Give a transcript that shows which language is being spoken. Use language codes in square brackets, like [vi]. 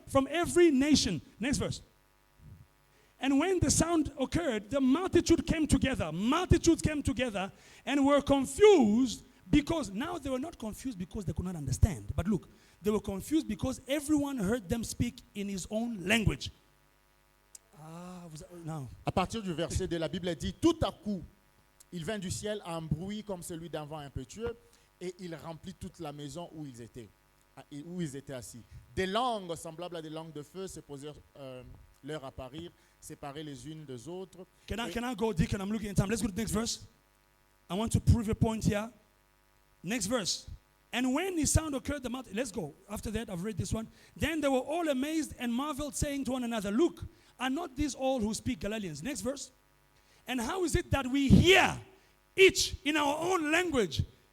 [en] From every nation. Next verse. And when the sound occurred, the multitude came together. Multitudes came together and were confused because now they were not confused because they could not understand. But look, they were confused because everyone heard them speak in his own language. No. [fr] À partir du verset 2, la Bible dit, tout à coup, il vint du ciel un bruit comme celui d'un vent impétueux et il remplit toute la maison où ils étaient assis. Des langues semblables à des langues de feu se posèrent leur apparir, séparées les unes des autres. [en] Can I go, Deacon? I'm looking at time. Let's go to the next verse. I want to prove a point here. Next verse. And when the sound occurred, the mouth. Let's go. After that, I've read this one. Then they were all amazed and marveled, saying to one another, "Look, are not these all who speak Galileans?" Next verse. And how is it that we hear each in our own language?